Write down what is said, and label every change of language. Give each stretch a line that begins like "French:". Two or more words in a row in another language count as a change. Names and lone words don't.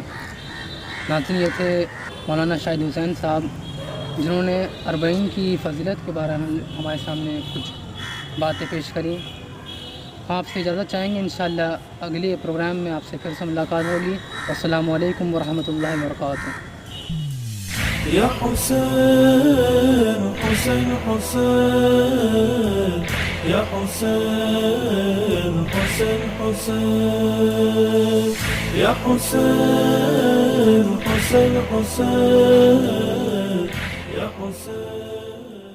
Urdu: ناظرین، یہ تھے مولانا شاہد حسین صاحب جنہوں نے 40 کی فضیلت کے بارے میں ہمارے سامنے کچھ باتیں پیش کریں۔ ہم آپ سے اجازت چاہیں گے، انشاءاللہ اگلے پروگرام میں آپ سے پھر سے ملاقات ہوگی۔
Arabic: السلام علیکم ورحمۃ اللہ وبرکاتہ۔ يا حسين حسين حسين يا حسين حسين حسين يا حسين حسين حسين يا حسين